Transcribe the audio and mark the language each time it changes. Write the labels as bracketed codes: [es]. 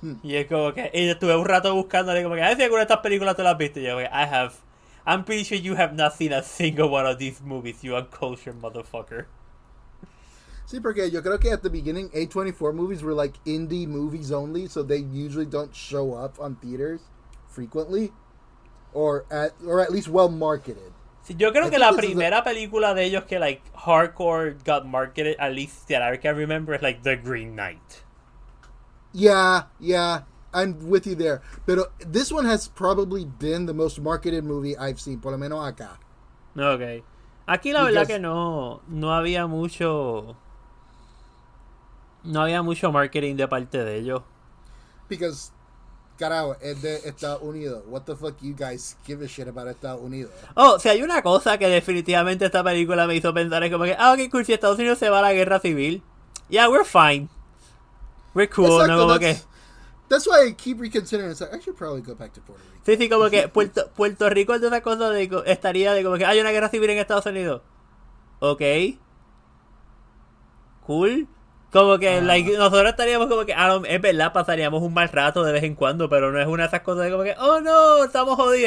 [es] Y es como que, y estuve un rato buscándole como que, si alguna de estas películas tú las has visto. [en] Y yo, I'm pretty sure you have not seen a single one of these movies, you uncultured motherfucker. [es] Sí, porque yo creo que [en] at the beginning, A24 movies were like indie movies only, so they usually don't show up on theaters frequently, or at least well marketed. [es] Sí, yo creo que la primera película de ellos que [en] like hardcore got marketed, at least that I can remember, is like The Green Knight. Yeah, I'm with you there. [es] Pero [en] this one has probably been the most marketed movie I've seen, [es] por lo menos acá. [en] Okay. [es] Aquí la verdad que no había mucho marketing de parte de ellos. [en] Because, [es] carajo, es de Estados Unidos. [en] What the fuck you guys give a shit about Estados Unidos? [es] Oh, si hay una cosa que definitivamente esta película me hizo pensar es como que, [en] ok, cool, [es] si Estados Unidos se va a la guerra civil, [en] yeah, we're fine. We're cool, [es] Exacto, ¿no? Como que... [en] That's why I keep reconsidering. It's like, I should probably go back to Puerto Rico. [es] Sí, como que Puerto Rico es de esa cosa de... Estaría de como que hay una guerra civil en Estados Unidos. Ok. Cool. Como que like, nosotros estaríamos como que, es verdad, pasaríamos un mal rato de vez en cuando, pero no es una de esas cosas de como que, oh no, estamos jodidos.